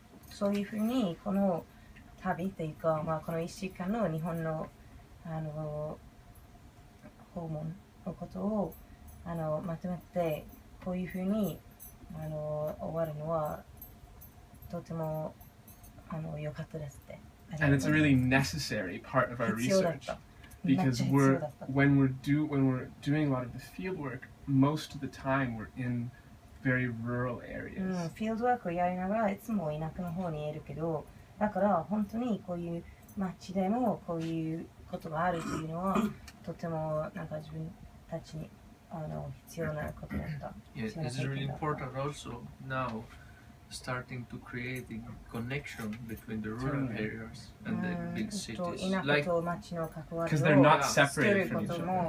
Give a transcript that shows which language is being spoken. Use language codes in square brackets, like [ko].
[ja] そういうふうにこの旅っていうか、この1週間の日本の訪問のことをまとめてこういうふうに終わるのはとても良かったですって。 [en] And it's a really necessary part of our research, because when we're doing a lot of the field work, most of the time we're in very rural areas. [ja] フィールドワークをやりながらいつも田舎の方にいるけど、だから本当にこういう街でもこういうことがあるというのはとてもなんか自分たちに必要なことだった。 [en] Yeah, it's really important also now starting to create a connection between the rural areas and the big cities. Like, because they're not separated from each other.